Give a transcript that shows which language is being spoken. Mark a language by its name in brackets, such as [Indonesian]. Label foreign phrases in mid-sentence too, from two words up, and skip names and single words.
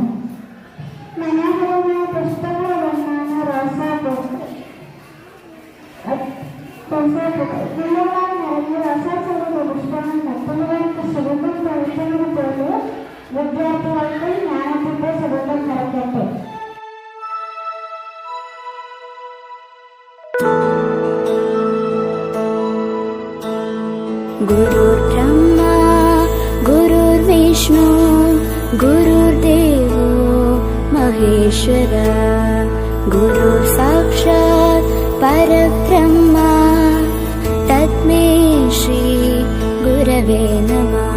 [Malayalam] മനോഹരമായ പുഷ്പങ്ങളൊന്നാണ് റോസാപ്പൂക്കൾ. മുള്ളുകളാൽ നിറഞ്ഞ റോസാച്ചെടിയുടെ പുഷ്പങ്ങൾ മറ്റുള്ളവർക്ക് സുഗന്ധം പഴുത്തുന്നത് പോലെ വിദ്യാർത്ഥികൾക്ക് ജ്ഞാനത്തിന്റെ സുഗന്ധം നിറയ്ക്കട്ടെ. [Sanskrit] गुरुर्ब्रह्मा गुरुर्विष्णु गुरुर्देवो महेश्वरा गुरुर्साक्षात् परब्रह्मा तस्मै श्री गुरवे नमः.